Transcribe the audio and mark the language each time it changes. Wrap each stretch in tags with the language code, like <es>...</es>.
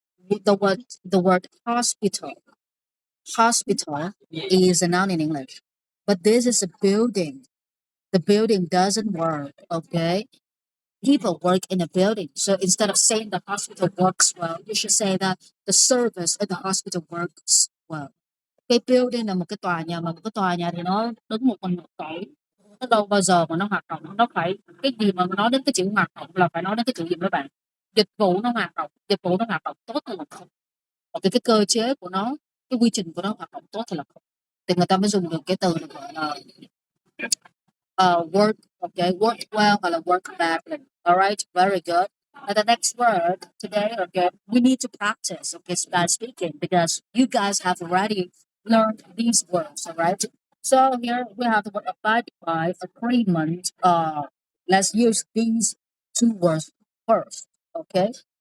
<en>The word hospital. Hospital is a noun in English, but this is a building. The building doesn't work, okay? People work in a building. So instead of saying the hospital works well, you should say that the service at the hospital works well.</en> <vi>Cái building là một cái tòa nhà, mà một cái tòa nhà thì nó đứng một mình một chỗ. Nó đâu bao giờ mà nó hoạt động, nó phải cái gì mà nói đến cái chữ hoạt động là phải nói đến cái chữ gì mấy bạn? Dịch vụ nó hoạt động, dịch vụ nó hoạt động tốt hay là không? Hoặc cái cơ chế của nó, cái quy trình của nó hoạt động tốt hay là không? Thì người ta mới dùng được cái từ được gọi là work, okay,</vi> <en>work well or work badly. All right, very good. And the next word today, okay, we need to practice, okay, Spanish speaking because you guys have already learned these words, all right? So here we have the word abide by, agreement. Let's use these two words first, okay?</en>